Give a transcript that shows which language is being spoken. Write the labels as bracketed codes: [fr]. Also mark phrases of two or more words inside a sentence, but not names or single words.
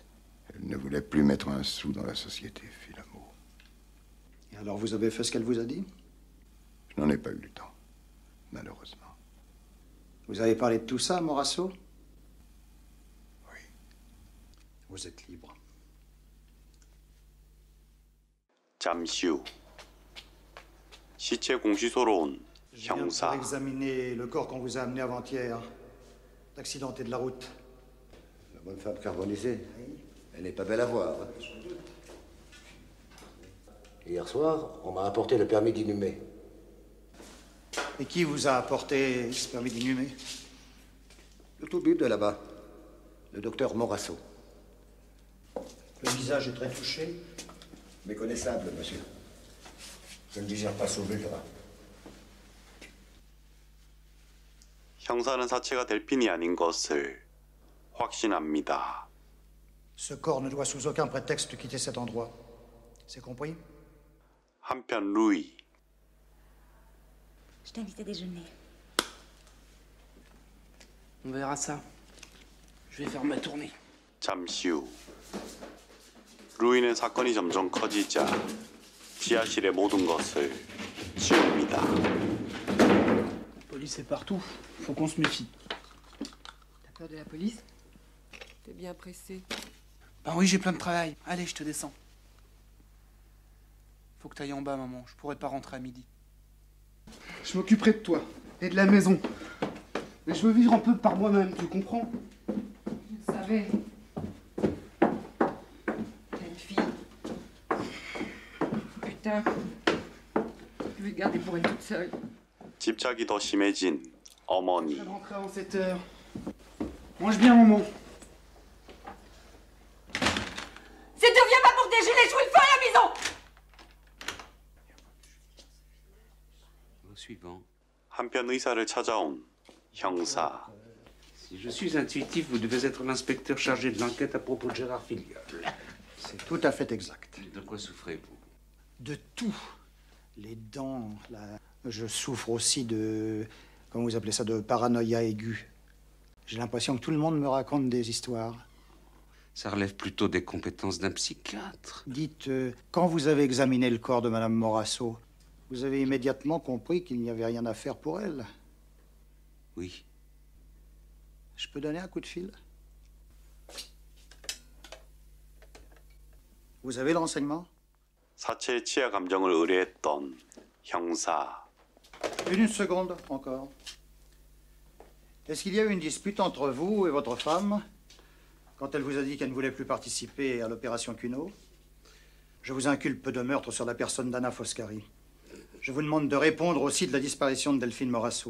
[fr] Elle ne voulait plus mettre un sou dans la société Philamo. Et alors, vous avez fait ce qu'elle vous a dit? Je n'en ai pas eu le temps, malheureusement. Vous avez parlé de tout ça, Morasso? Oui. Vous êtes libre. [ko] 잠시 후 시체 공시소로 온 [fr] Je viens pour [ko] 형사. [fr] examiner le corps qu'on vous a amené avant-hier, d'accidenté de la route. La bonne femme carbonisée. Elle n'est pas belle à voir. Hein. Hier soir, on m'a apporté le permis d'inhumer. Et qui vous a apporté ce permis d'inhumer? Le tout but de là-bas. Le docteur Morasso. Le visage est très touché. Méconnaissable, monsieur. Je ne digère pas sous gras. [ko] 형사는 사체가 델핀이 아닌 것을 확신합니다. [fr] Ce corps ne doit sous aucun prétexte quitter cet endroit. C'est compris? [ko] 한편 루이. [fr] Je t'invite à déjeuner. On verra ça. Je vais faire ma tournée. [ko] 잠시 후 루이는 사건이 점점 커지자 지하실의 모든 것을 치웁니다. [fr] La police est partout. Faut qu'on se méfie. T'as peur de la police? T'es bien pressé. Ben oui, j'ai plein de travail. Allez, je te descends. Faut que t'ailles en bas, maman. Je pourrais pas rentrer à midi. Je m'occuperai de toi et de la maison. Mais je veux vivre un peu par moi-même, tu comprends? Je le savais. T'as une fille. Putain. Je vais te garder pour une toute seule. [ko] 집착이 더 심해진 어머니. [fr] Je vais rentrer avant 7 heures. Mange bien, maman. Si tu viens pas pour déjeuner, je fous le feu à la maison! Au suivant. [ko] 한편 의사를 찾아온 형사. [fr] Si je suis intuitif, vous devez être l'inspecteur chargé de l'enquête à propos de Gérard Filiol. C'est tout à fait exact. De quoi souffrez-vous? De tout. Les dents, je souffre aussi de... Comment vous appelez ça? De paranoïa aiguë. J'ai l'impression que tout le monde me raconte des histoires. Ça relève plutôt des compétences d'un psychiatre. Dites, quand vous avez examiné le corps de Madame Morasso, vous avez immédiatement compris qu'il n'y avait rien à faire pour elle. Oui. Je peux donner un coup de fil? Vous avez le renseignement? [ko] 사체의 치아 감정을 의뢰했던 형사. [fr] Une seconde encore. Est-ce qu'il y a eu une dispute entre vous et votre femme quand elle vous a dit qu'elle ne voulait plus participer à l'opération Cuno? Je vous inculpe de meurtre sur la personne d'Anna Foscari. Je vous demande de répondre aussi de la disparition de Delphine Morasso.